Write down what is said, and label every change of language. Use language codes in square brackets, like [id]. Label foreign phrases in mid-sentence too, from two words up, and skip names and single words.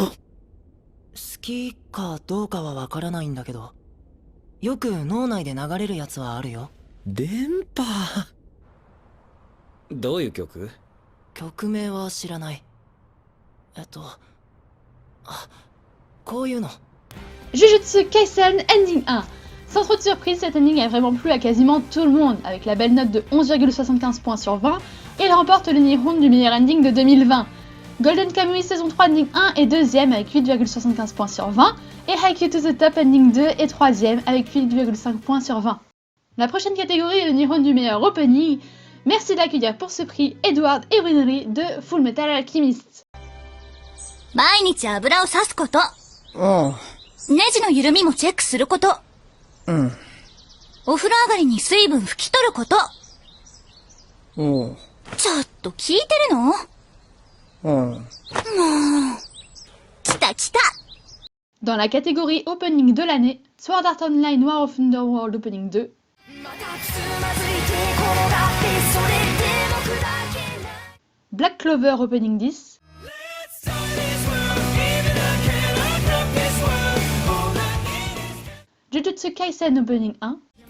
[ja] 好きかどうかはわからないんだけど、よく脳内で流れるやつはあるよ。電波。どういう曲？曲名は知らない。こういうの。 [fr] Jujutsu Kaisen Ending 1. Sans trop de surprise, cet ending a vraiment plu à quasiment tout le monde, avec la belle note de 11,75 points sur 20, et il remporte le Nihon du meilleur ending de 2020. Golden Kamuy saison 3 ending 1 est deuxième avec 8,75 points sur 20, et Haikyuu to the Top ending 2 est troisième avec 8,5 points sur 20. La prochaine catégorie est le Nihon du meilleur opening. Merci d'accueillir pour ce prix Edward et Winry de Full Metal Alchemist. [ja] 毎日油を刺すこと。あネジの緩みもチェックすること。あ、うん。お風呂上がりに水分拭き取ること。おう。ちょっと聞いてるの？うん。もう。来た来た。 [fr] Dans la catégorie Opening de l'année, Sword Art Online War of Underworld Opening 2. Black Clover Opening 10. Jujutsu Kaisen Opening 1.